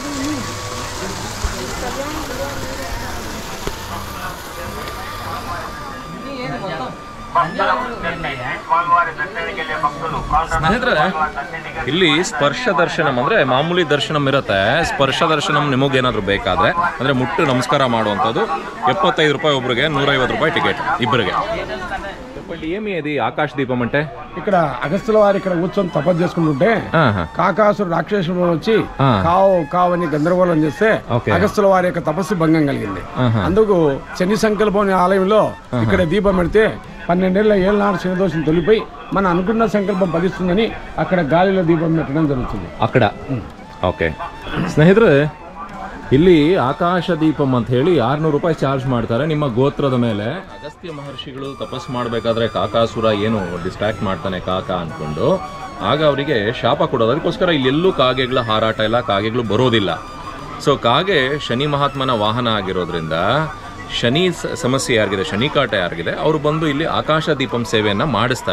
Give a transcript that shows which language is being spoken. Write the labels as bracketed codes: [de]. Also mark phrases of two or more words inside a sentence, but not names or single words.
[kn] ಸ್ನೇಹಿತರೆ, ಇಲ್ಲಿ ಸ್ಪರ್ಶ ದರ್ಶನಂ ಅಂದ್ರೆ ಮಾಮೂಲಿ ದರ್ಶನಂ ಇರುತ್ತೆ. ಸ್ಪರ್ಶ ದರ್ಶನಂ ನಿಮಗೇನಾದ್ರೂ ಬೇಕಾದ್ರೆ ಅಂದ್ರೆ ಮುಟ್ಟು ನಮಸ್ಕಾರ ಮಾಡುವಂಥದ್ದು 75 రూపాయి ಒಬ್ರಿಗೆ, 150 ರೂಪಾಯಿ ಟಿಕೆಟ್ ಇಬ್ಬರಿಗೆ. [te] ఏమి అది ఆకాశ దీపం అంటే? ఇక్కడ అగస్త్యుల వారు ఇక్కడ కూర్చొని తపస్సు చేసుకుంటుంటే కాకాసురు రాక్షసుడు వచ్చి కావు అని గందరగోళం చేస్తే అగస్త్యుల వారి యొక్క తపస్సు భంగం కలిగింది. అందుకు శని సంకల్పం ఆలయంలో ఇక్కడ దీపం పెడితే 12 ఏళ్ళ శని దోషం తొలిపోయి మన అనుకున్న సంకల్పం ఫలిస్తుందని అక్కడ గాలిలో దీపం పెట్టడం జరుగుతుంది అక్కడ. [kn] ఓకే ಸ್ನೇಹಿತರೆ, ಇಲ್ಲಿ ಆಕಾಶ ದೀಪಂ ಅಂತ ಹೇಳಿ 600 ರೂಪಾಯಿ ಚಾರ್ಜ್ ಮಾಡ್ತಾರೆ ನಿಮ್ಮ ಗೋತ್ರದ ಮೇಲೆ. ಅಗಸ್ತ್ಯ ಮಹರ್ಷಿಗಳು ತಪಸ್ ಮಾಡಬೇಕಾದ್ರೆ ಕಾಕಾಸುರ ಏನು ಡಿಸ್ಟ್ರಾಕ್ಟ್ ಮಾಡ್ತಾನೆ ಕಾಕ ಅಂದ್ಕೊಂಡು, ಆಗ ಅವರಿಗೆ ಶಾಪ ಕೊಡೋದು. ಅದಕ್ಕೋಸ್ಕರ ಇಲ್ಲೆಲ್ಲೂ ಕಾಗೆಗಳ ಹಾರಾಟ ಇಲ್ಲ, ಕಾಗೆಗಳು ಬರೋದಿಲ್ಲ. ಸೊ ಕಾಗೆ ಶನಿ ಮಹಾತ್ಮನ ವಾಹನ ಆಗಿರೋದ್ರಿಂದ ಶನಿ ಸಮಸ್ಯೆ ಯಾರಿಗಿದೆ, ಶನಿ ಕಾಟ ಯಾರಿಗಿದೆ, ಅವರು ಬಂದು ಇಲ್ಲಿ ಆಕಾಶ ದೀಪಂ ಸೇವೆಯನ್ನು ಮಾಡಿಸ್ತಾರೆ.